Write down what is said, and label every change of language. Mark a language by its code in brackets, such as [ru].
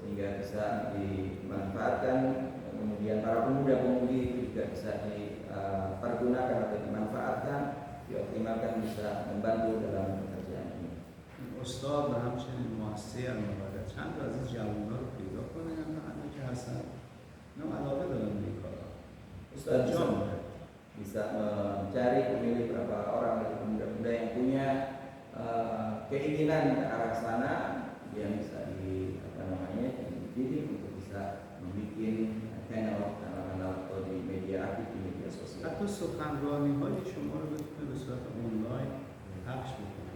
[id] sehingga bisa dimanfaatkan. Kemudian para pemuda-pemudi itu juga bisa dipergunakan atau dimanfaatkan, dioptimalkan, bisa membantu dalam pekerjaan ini. [fa] استاد و همچنین مؤسسه المبادر چند تا از این جوان‌ها رو پیدا کنه همه که هستن اینا علاقه دارن به این کارا. [id] Ustaz bisa mencari pemilih beberapa orang dari pemuda-pemuda yang punya keinginan ke arah sana, dia bisa dididik untuk bisa membuat channel atau di media aktif di media sosial. [fa] حتی سخنرانی‌های شما رو بتونه به صورت آنلاین پخش بکنه.